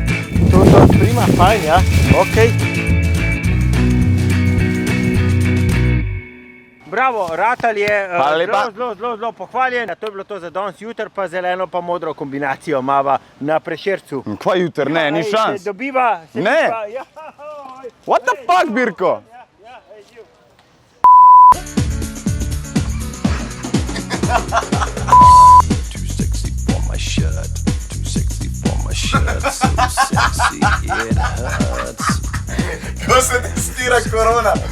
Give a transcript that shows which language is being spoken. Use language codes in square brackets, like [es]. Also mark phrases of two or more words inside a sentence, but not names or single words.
[sl] To prima, fajn, ja, okej. Bravo, Ratal je zelo pohvaljen. To je bilo to za danes, jutri pa zeleno pa modro kombinacijo mava na Prešercu. Kva jutri, ne, ni šans. Se dobiva, Ne. ja. [en] What the fuck, [sl] Birko? Ja, živ. Ko se testira korona.